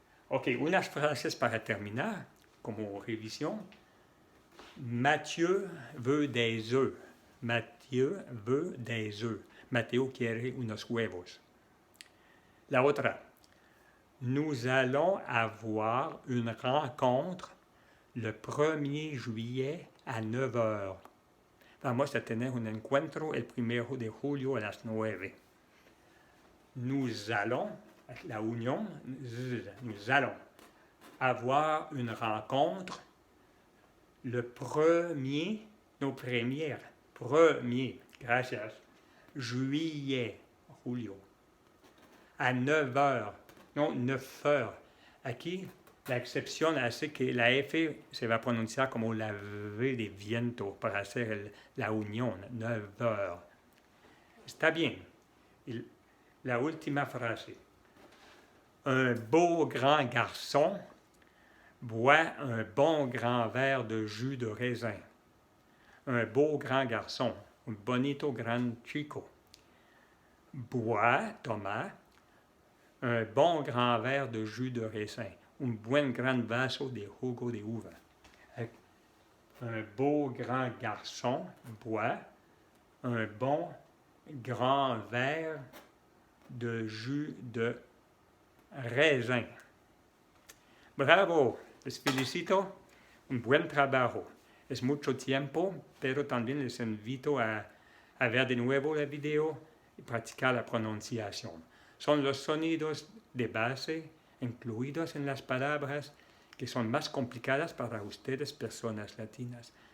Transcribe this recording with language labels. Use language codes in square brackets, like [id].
[es] Ok, unas frases para terminar, como revisión. [fr] Mathieu veut des œufs. Mathieu veut des œufs. [es] Mateo quiere unos huevos. La otra. [fr] Nous allons avoir une rencontre le 1er juillet à 9h. [es] Vamos a tener un encuentro el 1 de julio a las 9. [fr] Nous allons, [es] la unión, [fr] nous allons avoir une rencontre le 1er, gracias, juillet, julio, à 9h, non, 9h. [es] Aquí la excepción hace que la F se va a pronunciar como la V de viento para hacer la unión, 9h. Está bien. La última frase. [fr] Un beau grand garçon boit un bon grand verre de jus de raisin. Un beau grand garçon, [es] un bonito gran chico. [fr] Boit, toma, un bon grand verre de jus de raisin. [es] Un buen gran vaso de jugo de uva. [fr] Un beau grand garçon boit un bon grand verre de jus de raisin. [es] Bravo, les felicito, un buen trabajo. Es mucho tiempo, pero también les invito a ver de nuevo el video y practicar la pronunciación. Son los sonidos de base incluidos en las palabras que son más complicadas para ustedes, personas latinas.